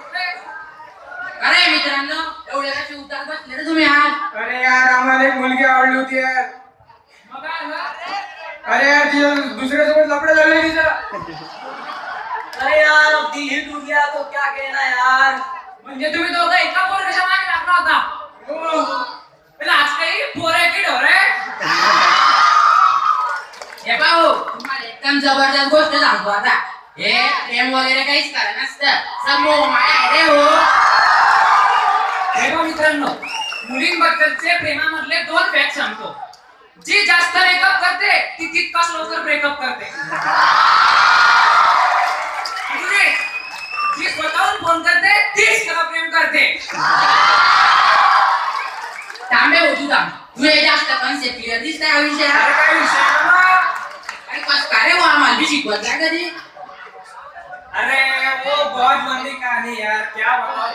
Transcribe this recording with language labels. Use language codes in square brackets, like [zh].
[mr] अरे मित्रांनो एवढे कसे उतार बसले रे तुम्ही आज अरे यार आम्हाला एक मुलगी आवडली होती यार मग काय झालं? अरे यार तिच्या दुसऱ्यासोबत लफडं झालं तिचं [hi] अरे यार अब दिल ही टूट गया तो क्या कहना यार [mr] म्हणजे तुम्ही दोघं एका पोरच्या मागे लागला होता हो. पहिला आज काही पोर आहे की ढोर आहे हे पाहू तुम्हाला एकदम जबरदस्त गोष्ट सांगतो आता हे प्रेम वगैरे काहीच करा नसतं समोर माया आहे रे हो हे बघ मित्रांनो मुलींबद्दलचे प्रेमामधले 2 फॅक्ट सांगतो जी जास्त मेकअप करते ती तितकाच लवकर ब्रेकअप करते दुसरी, जी स्वतःहून फोन करते तीच त्याला प्रेम करते तांबे हो तू थांब तू हे जास्त कन्सेप्ट क्लिअर दिसतंय हा विषय अरे काय विषय आहे बाबा? अरे कस काय रे हो आम्हाला बी शिकवत नाही कधी [hi] अरे वो बहुत लंबी कहानी यार क्या बताओ